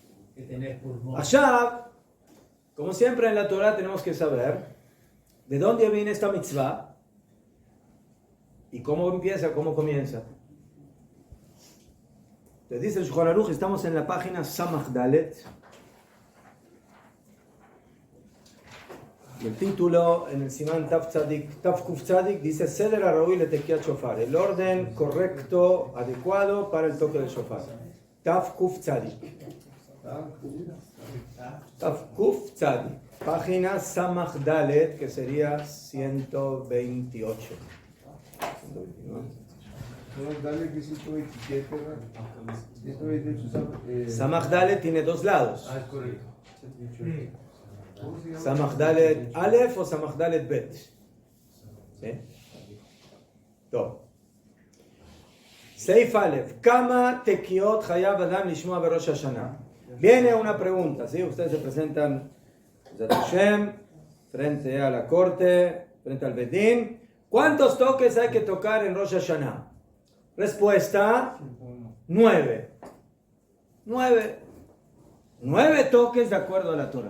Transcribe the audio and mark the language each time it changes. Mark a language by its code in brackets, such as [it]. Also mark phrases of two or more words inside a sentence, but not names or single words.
[es] Allá, como siempre en la Torah tenemos que saber de dónde viene esta mitzvah y cómo empieza, cómo comienza. Te dice el Shulchan Aruch, estamos en la página [he] סמך דלת. [es] Y el título en el [he] סימן תו קוף צדי [es] dice [he] סדר הראוי לתקיעת שופר, [es] el orden correcto, adecuado para el toque del shofar. [he] תו קוף צדי. תו קוף צדי. [es] Página [he] סמך דלת, [es] que sería 128. [he] סמך דלת [es] tiene dos lados. [he] סמך דלת אלף o סמך דלת בית. [es] ¿Sí? Todo. [he] סעיף אלף. כמה תקיעות חייב אדם לשמוע בראש השנה. [es] Viene una pregunta, ¿sí? Ustedes se presentan Hashem, frente a la corte, frente al Bedín. ¿Cuántos toques hay que tocar en Rosh Hashanah? Respuesta: 9. 9 toques de acuerdo a la Torah.